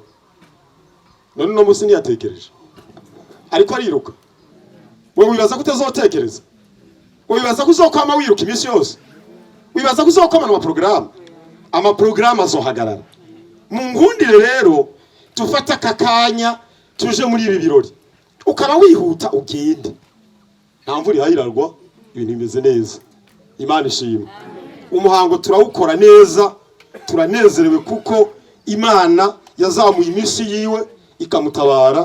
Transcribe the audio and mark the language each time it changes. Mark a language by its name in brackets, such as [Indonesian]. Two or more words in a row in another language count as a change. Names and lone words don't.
[Rundi] None no munsi ntiyatekereje, ariko ariruka. Wewe wibaza ko utazotekereza? Wibaza ko uzokwama wiruka iminsi yose? Wibaza ko uzokomana amaprograma azohagarara? Mu ngundire rero tufata kakanya tuje muri ibi birori, ukaba wihuta ugende. Nta mvura ihayirarwa, ibintu bimeze neza. Imana ishimwe. Umuhango turawukora neza, turanezerewe kuko Imana yazamuye iminsi yiwe ikamutabara.